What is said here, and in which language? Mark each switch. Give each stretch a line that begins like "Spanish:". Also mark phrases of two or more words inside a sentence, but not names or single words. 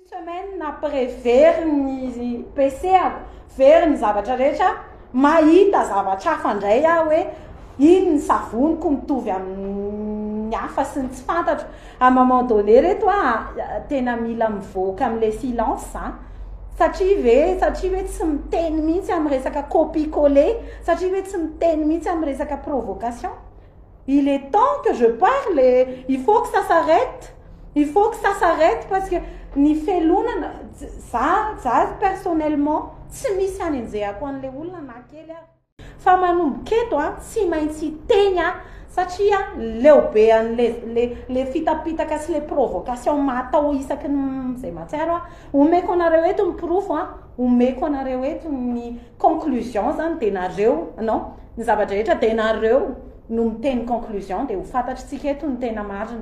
French: semaine après
Malagasy: very ny PC very ny zavatra rehetra mahita zavatra hafa ndray hoe iny ny savoniko mitovy amin'ny hafa sy ny tsy fantatro
French: à moment donné
Malagasy: reto tena mila mivoaka am'le silence satria hoe tsy miteny mihitsy amin'ny resaka
French: copie coller
Malagasy: satria hoe tsy miteny mihitsy amin'ny resaka provocation.
French: Il est temps que je parle et il faut que ça s'arrête parce que
Malagasy: ny felonana za personnellement tsy misy any an'izay ako an'le olona na kely fa manomboketo tsy maintsy teny satria leobe an'le fitapitaka sy le provocation matao isaky zay matsiaro omeko anareo eto miprofo omeko anareo eto ny conclusion zany de nareo non ny zavatra rehetra de nareo no miteny conclusion de ho fantatritsika eto ny tena marina.